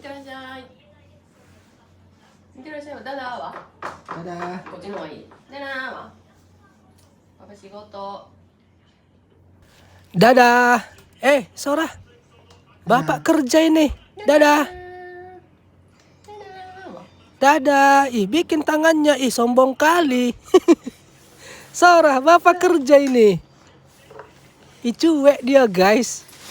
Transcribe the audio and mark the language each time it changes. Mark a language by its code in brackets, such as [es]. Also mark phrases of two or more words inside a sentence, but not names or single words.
[ja] いしゃい。いってらっしゃい。ダダーは [id] Dadah. [ja] こっちの方がいい。ダダーはパパ仕事。 [id] Dadah. Sora. Bapak kerja ini. Dadah. Dadah. Bikin tangannya. Sombong kali. Sora, Bapak kerja ini. Cuek dia, guys.